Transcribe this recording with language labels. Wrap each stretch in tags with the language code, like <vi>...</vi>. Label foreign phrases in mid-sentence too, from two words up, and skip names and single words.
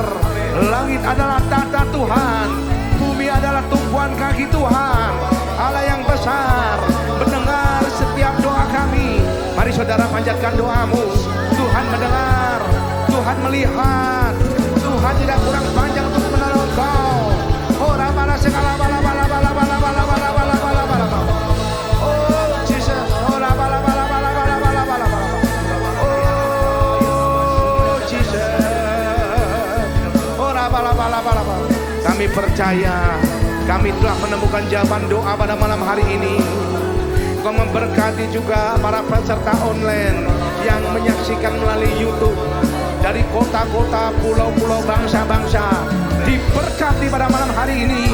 <id>Langit adalah tata Tuhan, bumi adalah tumpuan kaki Tuhan. Allah yang besar mendengar setiap doa kami. Mari saudara panjatkan doamu. Tuhan mendengar, Tuhan melihat, Tuhan tidak kurang panjang untuk menolong kau. Ora bala segala bala. Oh Jesus, ora bala. Oh Jesus, ora bala. Kami percaya, kami telah menemukan jawaban doa pada malam hari ini. Kau memberkati juga para peserta online yang menyaksikan melalui YouTube dari kota-kota, pulau-pulau, bangsa-bangsa. Diberkati pada malam hari ini.</id>